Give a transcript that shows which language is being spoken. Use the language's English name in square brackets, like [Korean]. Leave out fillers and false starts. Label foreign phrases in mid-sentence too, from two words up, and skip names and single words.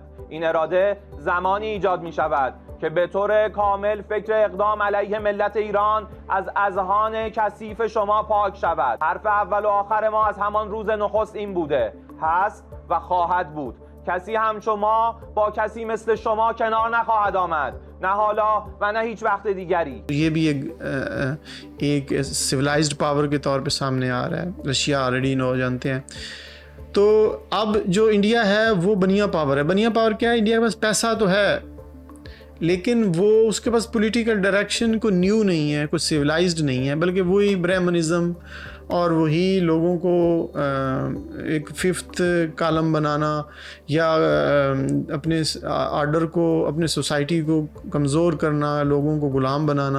[Persian] این اراده زمانی ایجاد می شود که به طور کامل فکر اقدام علیه ملت ایران از اذهان کثیف شما پاک شود. حرف اول و آخر ما از همان روز نخست این بوده، هست و خواهد بود. کسی هم شما با کسی مثل شما کنار نخواهد آمد، نه حالا و نه هیچ وقت دیگری. [Hindi] ये भी एक [English] civilized power [Hindi] के तौर पे सामने आ रहा है, रशिया ऑलरेडी नो जानते हैं। तो अब जो इंडिया है वो बनिया पावर है। बनिया पावर क्या है, इंडिया के पास पैसा तो है लेकिन वो उसके पास [English] political direction [Hindi] को न्यू नहीं है, कुछ सिविलाइज्ड नहीं है, बल्कि वही ब्राह्मनिज्म और वही लोगों को एक [English] fifth column [Hindi] बनाना या अपने आर्डर को, अपने सोसाइटी को कमज़ोर करना, लोगों को गुलाम बनाना।